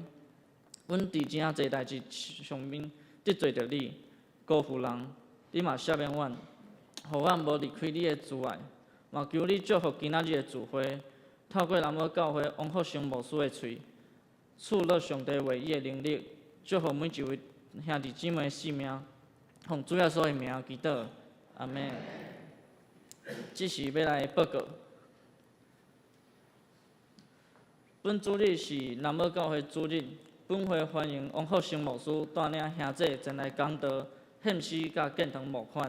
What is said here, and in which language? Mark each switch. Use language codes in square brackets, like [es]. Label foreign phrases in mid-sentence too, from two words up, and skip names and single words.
[nan] 阮伫真啊侪代志上面得罪着你，辜负人，你嘛赦免阮。互阮无离开你的慈爱，嘛求你祝福今仔日的聚会，透过南无教会王福生牧师的喙，赐落上帝话语的能力，祝福每一位兄弟姊妹的性命，奉主耶稣的名祈祷，阿门。这是要来报告。本主日是南无教会主日，本会欢迎王福生牧师带领兄弟前来讲道、献诗甲建堂募款。